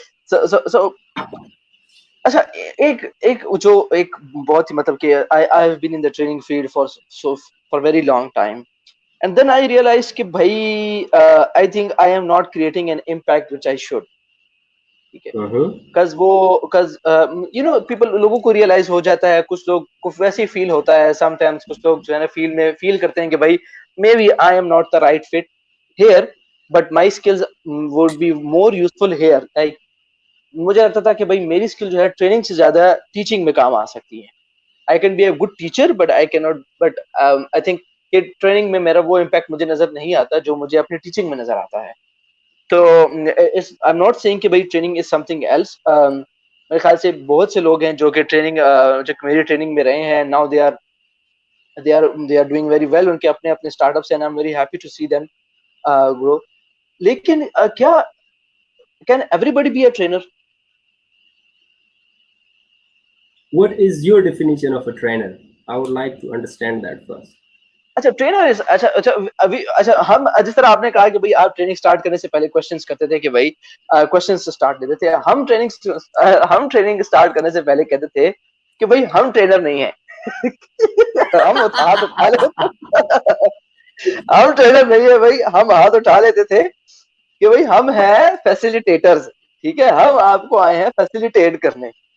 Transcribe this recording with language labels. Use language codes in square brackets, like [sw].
[ur] so اچھا ایک جو ایک بہت ہی مطلب کہ [en] I have been in the training field for very long time, and then I realized [ur] کہ بھائی [en] I think I am not creating an impact which I should. [ur] ٹھیک ہے, because you know people لوگوں کو ریئلائز ہو جاتا ہے, کچھ لوگ کو ویسے ہی فیل ہوتا ہے سم ٹائمس, کچھ لوگ جو ہے نا فیل کرتے ہیں کہ بھائی [en] maybe I am not the right fit here but my skills would be more useful here. [ur] Like مجھے لگتا تھا کہ بھائی میری اسکل جو ہے ٹریننگ سے زیادہ ٹیچنگ میں کام آ سکتی ہے. [en] I can be a good teacher but I cannot, but I think [ur] کہ ٹریننگ میں میرا وہ امپیکٹ مجھے نظر نہیں آتا جو مجھے اپنی ٹیچنگ میں نظر آتا ہے. تو [en] I'm not saying [ur] کہ بھائی ٹریننگ [en] is something else. [ur] میرے خیال سے بہت سے لوگ ہیں جو کہ ٹریننگ جو میری ٹریننگ میں رہے ہیں, [en] now they are doing very well, [ur] ان کے اپنے اپنے اسٹارٹ اپس ہیں, [en] I'm very happy to see them grow. [ur] لیکن کیا [en] can everybody be a trainer? What is your definition of a trainer? I would like to understand that first. [ur] اچھا trainer, اچھا ہم جس طرح آپ نے کہا کہ بھائی آپ ٹریننگ اسٹارٹ کرنے سے پہلے کوشچنس کرتے تھے کہ بھائی کوشچن سے اسٹارٹ لیتے تھے, ہم ٹریننگ اسٹارٹ کرنے سے پہلے کہتے تھے کہ بھائی ہم ٹرینر نہیں ہیں. ہم ہاتھ اٹھا لیتے, ہم ٹرینر نہیں ہے بھائی, ہم ہاتھ اٹھا لیتے تھے کہ بھائی ہم ہیں فیسیلیٹیٹرز, ٹھیک ہے, ہم آپ کو آئے ہیں فیسیلیٹیٹ کرنے.